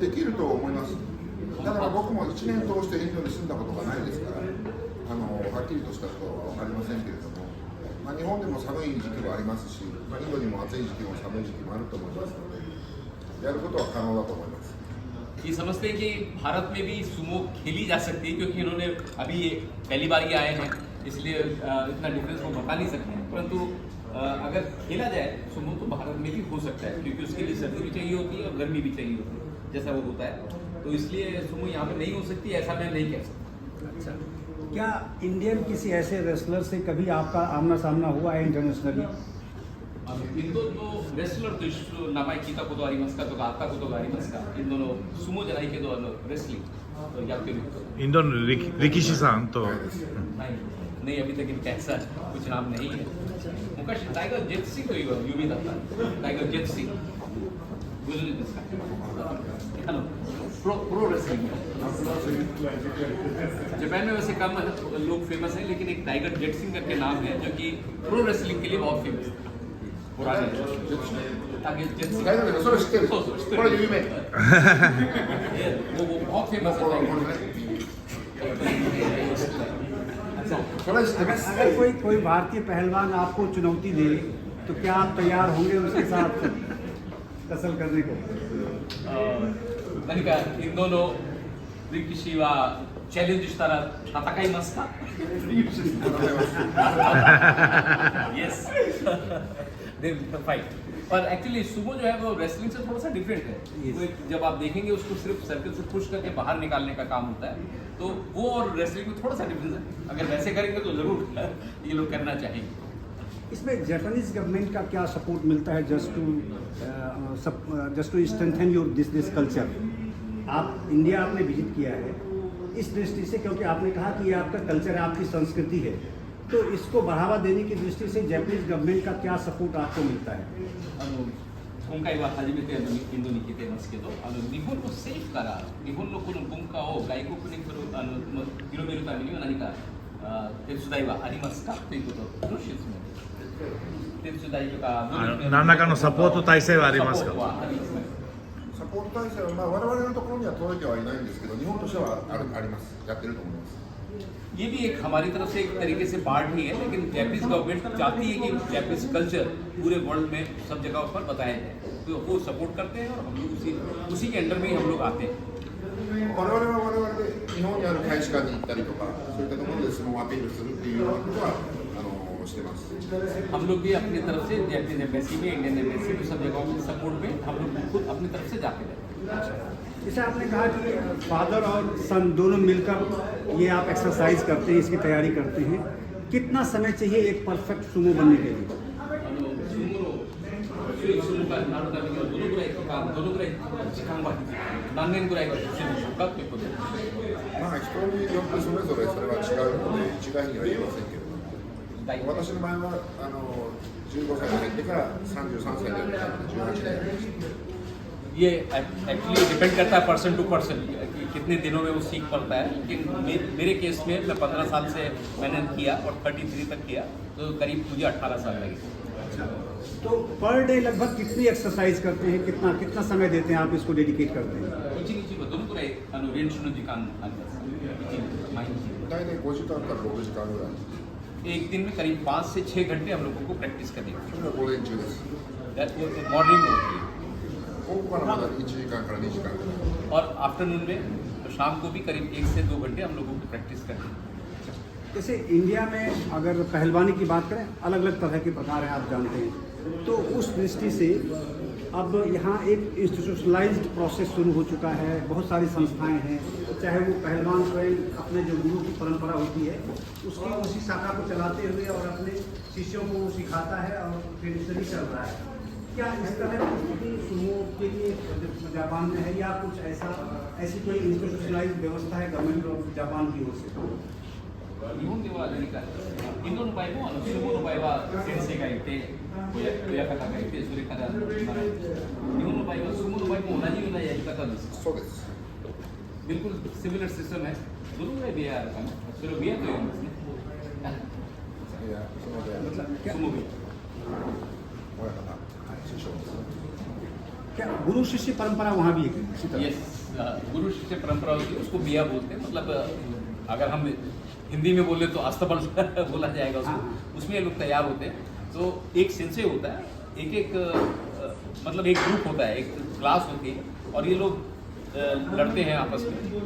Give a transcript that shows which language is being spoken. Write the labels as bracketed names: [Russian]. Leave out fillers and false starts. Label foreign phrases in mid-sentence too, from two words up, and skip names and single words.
[Japanese] できると思います。ただ僕も1年通してインドに住んだことがないですから、はっきりとしたことは分かりませんけれども、日本でも寒い時期もありますし、インドにも暑い時期も寒い時期もあると思いますので、やることは可能だと思います。 [Hindi] ये समझते हैं कि भारत में भी सुमो खेली जा सकती है, क्योंकि इन्होंने अभी ये पहली बार ही आए हैं, इसलिए इतना डिफरेंस वो बता नहीं सकते हैं। परंतु अगर खेला जाए सुमो तो भारत में भी हो सकता है, क्योंकि उसके लिए सर्दी भी चाहिए होती है और गर्मी भी चाहिए होती है, जैसा वो होता है। तो इसलिए सुमो यहाँ पे नहीं हो सकती, ऐसा मैं नहीं कह सकता। अच्छा, क्या इंडियन किसी ऐसे रेसलर से कभी आपका आमना सामना हुआ है इंटरनेशनली? [Japanese] インドのレスラーと一緒名前聞いたことありますかとか、会ったことがありますか？インドの相撲じゃないけどレスリングやってる人。インドの力士さんと。 [Hindi] नहीं अभी तक इनका ऐसा कुछ नाम नहीं है। मुकाश टाइगर जेट सिंह तो यूवी था, टाइगर जेट सिंह गुजरात जिसका [English] pro wrestling. [Hindi] जापान में वैसे कम लोग फेमस हैं, लेकिन एक टाइगर जेट सिंह करके नाम है जो कि [English] pro wrestling [Hindi] के लिए बहुत फेमस है। पुराने टाइगर जेट सिंह [Japanese] 大丈夫です、それ知ってる。そうそう知ってる。これ有名。 [Hindi] वो बहुत फेमस है टाइगर। अगर कोई भारतीय पहलवान आपको चुनौती दे तो क्या आप तैयार होंगे उसके साथ कसल करने को? [Japanese] 何かインドの力士はチャレンジしたら戦いますか？ [English] Yes. Then fight. [Hindi] पर एक्चुअली सुमो जो है वो रेसलिंग से थोड़ा सा डिफरेंट है। वो जब आप देखेंगे उसको सिर्फ सर्कल से पुश करके बाहर निकालने का काम होता है, तो वो और रेसलिंग में थोड़ा सा डिफरेंस है। अगर वैसे करेंगे तो जरूर ये लोग करना चाहेंगे। इसमें [English] Japanese government [Hindi] का क्या सपोर्ट मिलता है [English] just to strengthen your this culture? [Hindi] आप इंडिया आपने विजिट किया है इस दृष्टि से, क्योंकि आपने कहा कि ये आपका कल्चर है, आपकी संस्कृति है, तो इसको बढ़ावा देने की दृष्टि से [English] Japanese government [Hindi] का क्या सपोर्ट आपको मिलता है? [Japanese] 今回は初めてインドに来てますけど、日本の政府から日本のこの文化を外国に広めるためには何か手伝いはありますかということの質問です。手伝いとか何らかのサポート体制はありますか？サポート体制は、我々のところには届いてはいないんですけど、日本としてはあります。やってると思います。 [Hindi] ये भी एक हमारी तरफ से एक तरीके से पार्ट ही है, लेकिन [English] Japanese government [Hindi] चाहती है कि [English] Japanese culture [Hindi] पूरे वर्ल्ड में सब जगह पर बताया जाए, तो वो सपोर्ट करते हैं और हम लोग उसी के अंडर में ही हम लोग आते हैं। [Japanese] 我々は我々で日本にある大使館に行ったりとか、そういったところで相撲をアピールするっていうようなことはしてます。 [Hindi] हम लोग भी अपनी तरफ से [English] Japanese embassy [Hindi] में, [English] Indian embassy [Hindi] में, सब जगहों में सपोर्ट में हम लोग खुद अपनी तरफ से जाते हैं। जैसे आपने कहा कि फादर और सन दोनों मिलकर ये आप एक्सरसाइज करते हैं, इसकी तैयारी करते हैं, कितना समय चाहिए एक परफेक्ट सुमो बनने के लिए? [Japanese] まあ人によってそれぞれそれは違うので一概には言えませんけれども、私の場合は15歳に入ってから33歳で18年やりました。 [Hindi] ये एक्चुअली डिपेंड करता है [English] person to person [Hindi] कि कितने दिनों में वो सीख पड़ता है, लेकिन मेरे केस में मैं 15 साल से मैंने किया और 33 तक किया, तो करीब मुझे 18 साल लगे। तो [English] per day [Hindi] लगभग कितनी एक्सरसाइज करते हैं, कितना समय देते हैं आप इसको डेडिकेट करते हैं? [Japanese] 練習の時間あります。毎日大体5時間から6時間ぐらい。 [Hindi] एक दिन में करीब 5 से 6 घंटे हम लोगों को प्रैक्टिस करनी है। [Japanese] それは午前中です。 [Hindi] मॉर्निंग होती है [Japanese] 午後からまだ1時間から2時間ぐらい。 [Hindi] और आफ्टरनून में तो शाम को भी करीब 1 से 2 घंटे हम लोगों को प्रैक्टिस करनी है। जैसे इंडिया में अगर पहलवानी की बात करें, अलग अलग तरह के प्रकार हैं, आप जानते हैं, तो उस दृष्टि से अब यहाँ एक [English] institutionalized process [Hindi] शुरू हो चुका है। बहुत सारी संस्थाएं हैं, चाहे वो पहलवान स्वयं अपने जो गुरु की परंपरा होती है उसकी उसी शाखा को चलाते हुए और अपने शिष्यों को सिखाता है और ट्रेडिशनली चल रहा है। क्या इस तरह की सुमो के लिए जापान में है या कुछ ऐसी कोई इंस्टीट्यूशनलाइज्ड व्यवस्था है [English] government of Japan [Hindi] की ओर से? [Japanese] 日本では何かインドの場合もスモの場合は先生がいて親方がいてそれから日本の場合はスモの場合も同じようなやり方です。そうです。 [Hindi] बिल्कुल [English] similar system [Hindi] है। दोनों में भी है [Japanese] それをビアと言うんですね。いや、そので、スモビ親方、師匠です。 [Hindi] क्या गुरु शिष्य परंपरा वहाँ भी है इसी तरह? यस, गुरु शिष्य परंपरा होती है, उसको बिया बोलते हैं। मतलब अगर हम हिंदी में बोले तो अस्तबल बोला जाएगा उसको। उसमें ये लोग तैयार होते हैं। तो एक सेंसे होता है, एक मतलब एक ग्रुप होता है, एक क्लास होती है और ये लोग लड़ते हैं आपस में।